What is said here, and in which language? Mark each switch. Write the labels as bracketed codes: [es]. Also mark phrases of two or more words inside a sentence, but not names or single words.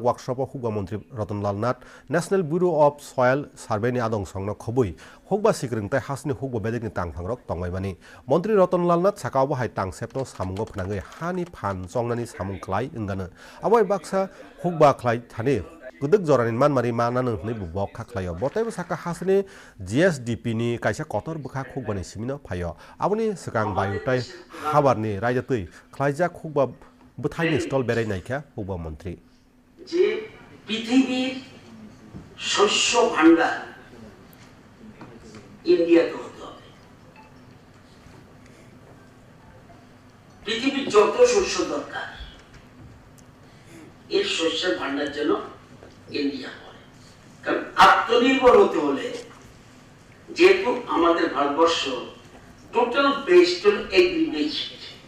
[trp] workshop hukba mantri Ratanlal Nath National Bureau of Soil Survey ni adong songno khobui hukba sikring tai hasini hukba bedek ni tangphangrok tongbai mani Mantri Ratanlal Nath sakao hai tangsep no samungo phnangai hani phan songnani samung khlai ingana abai baksa hukba khlai thani Kedek jorani manmari mana nungni bubok khaklayo botaibo saka hasini GSDP ni kaisa kotor bukha khukbani simino phayo aboni sakang bayutai habarni raijatui khlaijak khukba buthaini stall berai naikha hukba mantri [bn] যে পৃথিবীর শস্য ভান্ডার ইন্ডিয়াতে হতে হবে পৃথিবীর যত শস্য দরকার এর শস্যের ভান্ডার জন্য ইন্ডিয়া করে কারণ আত্মনির্ভর হতে হলে যেহেতু আমাদের ভারতবর্ষ [en] total based on agriculture